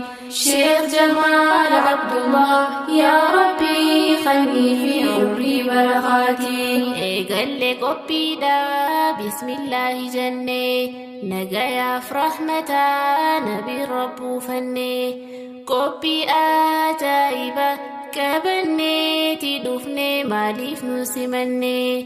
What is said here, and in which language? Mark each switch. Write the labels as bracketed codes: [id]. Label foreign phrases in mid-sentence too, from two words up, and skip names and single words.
[ar] شيخ جمال عبد الله، يا ربي خلني في عمري برخاتي. [om] Eegalle qophiidha, bismillaahi jenne, nagayaaf rahmata, nabi rabbuu fanne, qophii ajaa'iba qabanneeti dhufne, maaliif nu simanne?